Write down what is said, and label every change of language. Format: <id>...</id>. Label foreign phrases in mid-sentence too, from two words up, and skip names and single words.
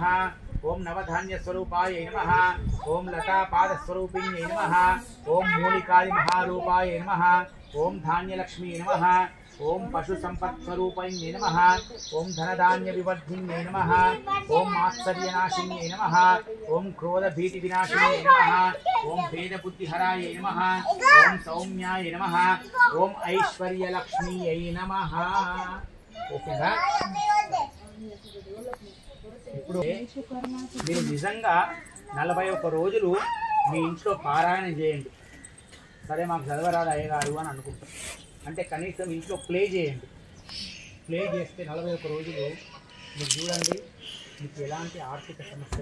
<sa>ओं नवधान्यस्वरूपायै नमः ओं लतापादस्वरूपिण्यै नमः ओं मूलिकादिमहारूपायै नमः ओं धान्यलक्ष्मी नमः ओं पशुसंपत्स्वरूपिण्यै नमः ओं धनधान्यविवर्धिन्यै नमः ओं मात्सर्यनाशिन्यै नमः ओं क्रोधभीतिविनाशिन्यै नमः ओं भेदबुद्धिहरायै नमः ओं सौम्याय नमः ओं ऐश्वर्यलक्ष्मीयै नमः ఓకేనా</sa> <te>ఇప్పుడు మీరు నిజంగా 41 రోజులు మీ ఇంట్లో పారాయణం చేయండి సరే మాకు చదవరాదు అయ్యగారు అని అనుకుంటాం అంటే కనీసం ఇంట్లో ప్లే చేయండి ప్లే చేస్తే 41 రోజులు మీరు చూడండి మీకు ఎలాంటి ఆర్థిక సమస్య</te>